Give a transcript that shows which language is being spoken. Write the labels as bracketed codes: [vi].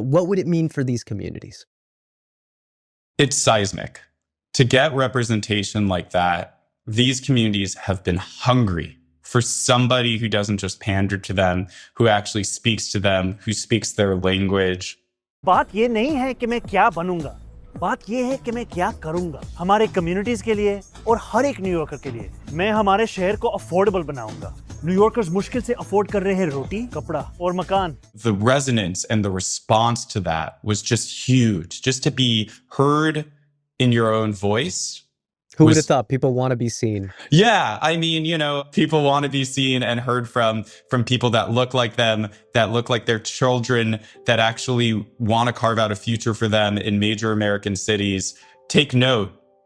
[en] What would it mean for these communities? It's seismic. To get representation like that, these communities have been hungry for somebody who doesn't just pander to them, who actually speaks to them, who speaks their language. [hi] बात ये नहीं है कि मैं क्या बनूंगा, बात ये है कि मैं क्या करूंगा हमारे कम्युनिटीज के लिए और हर एक न्यूयॉर्कर के लिए। मैं हमारे शहर को अफोर्डेबल बनाऊंगा। न्यूयॉर्कर्स मुश्किल से अफोर्ड कर रहे हैं रोटी, कपड़ा और मकान। [en] The resonance and the response to that was just huge. Just to be heard in your own voice. Who would have thought? People want to be seen. Yeah, I mean, people want to be seen and heard from people that look like them, that look like their children, that actually want to carve out a future for them in major American cities. Take note.